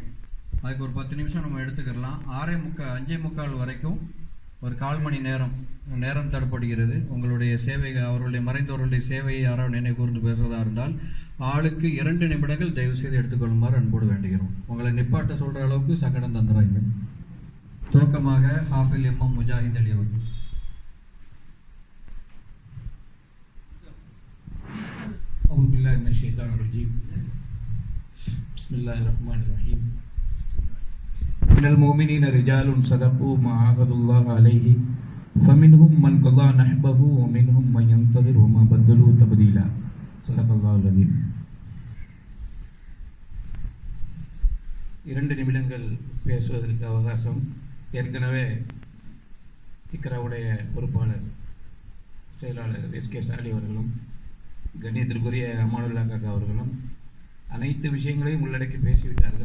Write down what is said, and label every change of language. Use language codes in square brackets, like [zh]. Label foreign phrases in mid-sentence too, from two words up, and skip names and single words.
[ta] அதுக்கு ஒரு 10 நிமிஷம் நம்ம எடுத்துக்கலாம். 5:45 வரைக்கும் ஒரு 1/4 மணி நேரம் தரப்படுகிறது. உங்களுடைய சேவை, அவர்களுடைய மறைந்தவர்களுடைய சேவையை யாராவது நினைவு கூர்ந்து பேசுவதாக இருந்தால் ஆளுக்கு 2 நிமிடங்கள் தயவு செய்து எடுத்துக்கொள்ளுமாறு அன்போடு வேண்டுகிறோம். உங்களை நிப்பாட்ட சொல்கிற அளவுக்கு சக்கடம் தந்துறாங்க. துவக்கமாக ஹாஃபில் எம்எம் முஜாஹித் அலி அவர்கள். [ar] أعوذ بالله من الشيطان الرجيم. بسم الله الرحمن الرحيم. من المؤمنين رجال صدقوا ما عاهدوا الله عليه فمنهم من قضى نحبه ومنهم من ينتظر وما بدلوا تبديلا. صدق الله العظيم. [ta] 2 நிமிடங்கள் பேசுவதற்கு அவகாசம். ஏற்கனவே இக்ராவுடைய பொறுப்பாளர் செயலாளர் எஸ்கே சாலி அவர்களும் கண்ணியத்திற்குரிய அமானுல்லா காக்கா அவர்களும் அனைத்து விஷயங்களையும் உள்ளடக்கி பேசிவிட்டார்கள்.